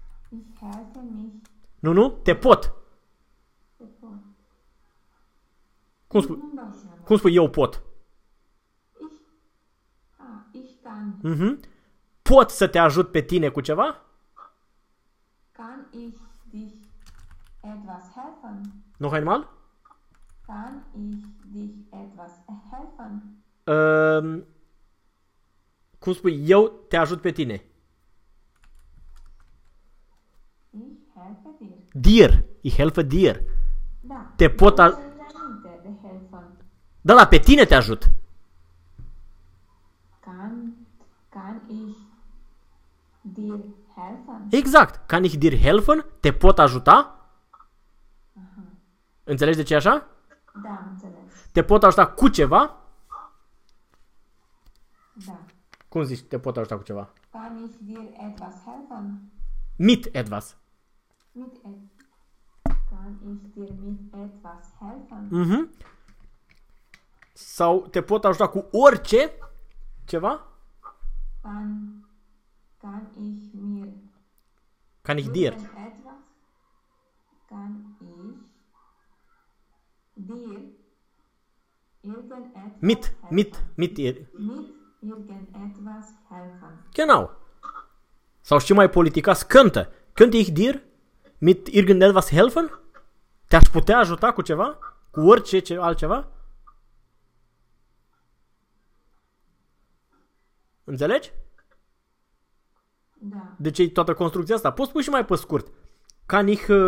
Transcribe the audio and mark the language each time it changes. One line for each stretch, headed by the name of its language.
German: Ich helfe mich.
Romanian: Nu, te pot. Cum spun? Nu-mi dau seama. Cum spui eu pot?
German: Ich kann.
Romanian: Pot să te ajut pe tine cu ceva?
German: Kann ich dich etwas helfen? Nu hai mal? Kann ich dich etwas helfen?
Romanian: Cum spui eu te ajut pe tine?
German: Ich helfe dir. Dir. Ich helfe dir.
Romanian: Da, Te dar pot nu a... țin aminte de helfen. Da, pe tine te ajut.
German: Kann ich dir helfen?
Romanian: Exact.
German: Kann ich dir helfen?
Romanian: Te pot ajuta? Înțelegi de ce e așa? Da, înțeles. Te pot ajuta cu ceva? Da. Cum zici, te pot ajuta cu ceva?
German: Kann ich dir etwas helfen? Mit etwas. Kann ich dir mit etwas helfen?
Romanian: Sau te pot ajuta cu orice ceva?
German: Kann ich mir Kann ich dir? helfen etwas? Kann ich dir Mit, irgendetwas mit, helfen? mit ihr. Mit irgendetwas helfen? Genau.
Romanian: Sau și mai politicos, könnte.
German: Könnte ich dir mit irgendetwas helfen?
Romanian: Te-aș putea ajuta cu ceva? Cu orice ce altceva? Înțelegi? Da. De ce e toată construcția asta? Poți spune și mai pe scurt.
German: Kann ich